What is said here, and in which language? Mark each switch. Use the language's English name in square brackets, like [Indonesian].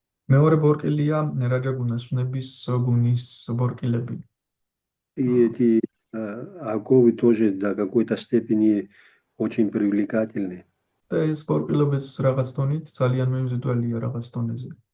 [Georgian] მეორე ბორკილია რაჯაგუნას ვნების გუნის ბორკილები. [Russian] И эти оковы тоже до какой-то степени очень привлекательны. [Georgian] და ეს ბორკილებიც რაღაც დონით ძალიან მიმზიდველია რაღაც დონეზე.